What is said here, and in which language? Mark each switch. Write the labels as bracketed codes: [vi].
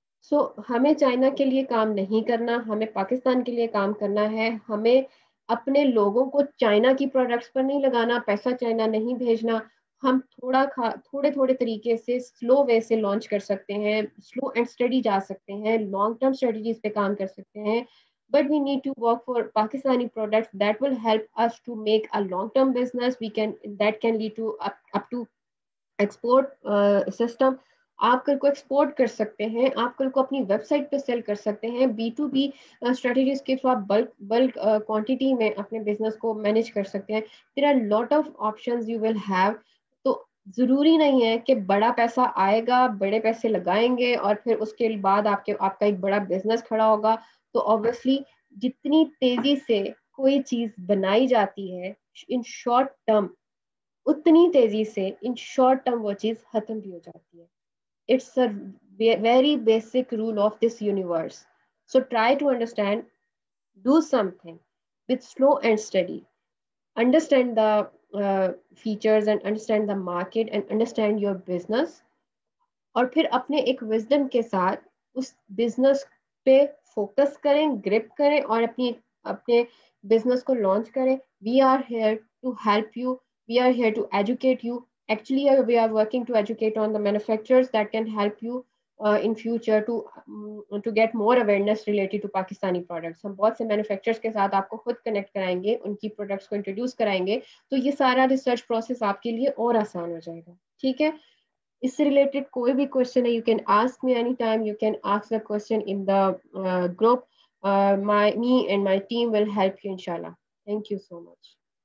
[ur] سو ہمیں چائنا کے لیے کام نہیں کرنا, ہمیں پاکستان کے لیے کام کرنا ہے. ہمیں اپنے لوگوں کو چائنا کی پروڈکٹس پر نہیں لگانا, پیسہ چائنا نہیں بھیجنا. ہم تھوڑے طریقے سے سلو وے سے لانچ کر سکتے ہیں, سلو اینڈ اسٹڈی جا سکتے ہیں, لانگ ٹرم اسٹریٹجیز پہ کام کر سکتے ہیں. [en] But we need to work for Pakistani products that will help us to make a long-term business. That can lead to up to export system. [ur] آپ کل کو ایکسپورٹ کر سکتے ہیں, آپ کل کو اپنی ویب سائٹ پہ سیل کر سکتے ہیں. B2B اسٹریٹجیز کے تھرو آپ بلک کوانٹٹی میں اپنے بزنس کو مینیج کر سکتے ہیں. [en] There are lot of options you will have. [ur] تو ضروری نہیں ہے کہ بڑا پیسہ آئے گا, بڑے پیسے لگائیں گے اور پھر اس کے بعد آپ کا ایک بڑا بزنس کھڑا ہوگا. تو obviously جتنی تیزی سے کوئی چیز بنائی جاتی ہے ان شارٹ ٹرم, اتنی تیزی سے ان شارٹ ٹرم وہ چیز ختم بھی ہو جاتی ہے. [en] It's a very basic rule of this universe. So try to understand, do something with slow and steady. Understand the features and understand the market and understand your business. [ur] اور پھر اپنے ایک وزڈم کے ساتھ اس بزنس پہ focus کریں, grip کریں اور اپنے بزنس کو لانچ کریں. [en] We are here to help you, we are here to educate you. Actually, we are working to educate on the manufacturers that can help you in future to get more awareness related to Pakistani products. [ur] ہم بہت سے manufacturers کے ساتھ آپ کو خود connect کرائیں گے, ان کی پروڈکٹس کو انٹروڈیوس کرائیں گے, تو یہ سارا ریسرچ پروسیس آپ کے لیے اور آسان ہو جائے گا. ٹھیک ہے. اس سے ریلیٹڈ کوئی بھی کوشچن ہے, [en] You can ask me any time, you can ask the question in the group. Me and my team will help you انشاءاللہ. Thank you so much.